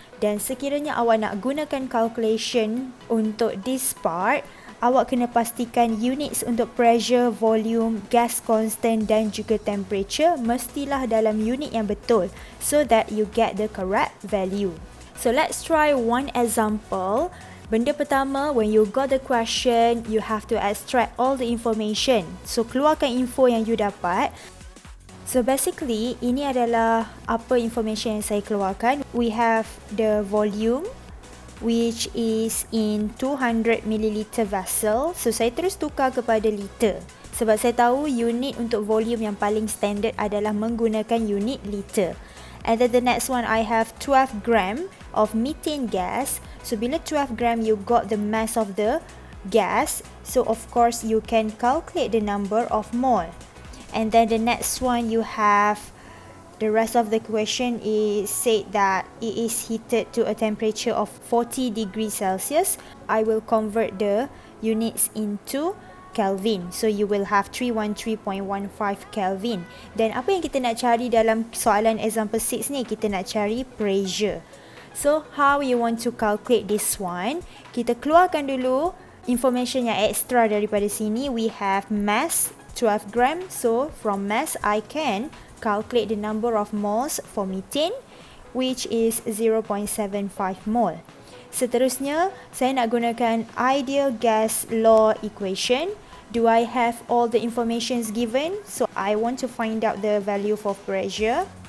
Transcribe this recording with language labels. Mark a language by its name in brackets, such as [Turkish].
[Malay] Dan sekiranya awak nak gunakan calculation untuk this part, awak kena pastikan units untuk pressure, volume, gas constant dan juga temperature mestilah dalam unit yang betul [English] so that you get the correct value. So let's try one example. [Malay] Benda pertama, [English] when you got the question, you have to extract all the information. [Malay] So keluarkan info yang you dapat. So basically, ini adalah apa information yang saya keluarkan. [English] We have the volume which is in 200 ml vessel. [Malay] So saya terus tukar kepada liter. Sebab saya tahu unit untuk volume yang paling standard adalah menggunakan unit liter. [English] And then the next one, I have 12 gram of methane gas. So bila 12 gram, you got the mass of the gas. So of course, you can calculate the number of mole. And then the next one, you have the rest of the question is said that it is heated to a temperature of 40 degrees Celsius. I will convert the units into Kelvin. So you will have 313.15 Kelvin. [Malay] Dan apa yang kita nak cari dalam soalan example 6 ni, kita nak cari pressure. [English] So how you want to calculate this one? [Malay] Kita keluarkan dulu information yang extra daripada sini. [English] We have mass 12 gram. So from mass I can calculate the number of moles for methane, which is 0.75 mole. [Malay] Seterusnya, saya nak gunakan ideal gas law equation. [English] Do I have all the informations given? So I want to find out the value for pressure.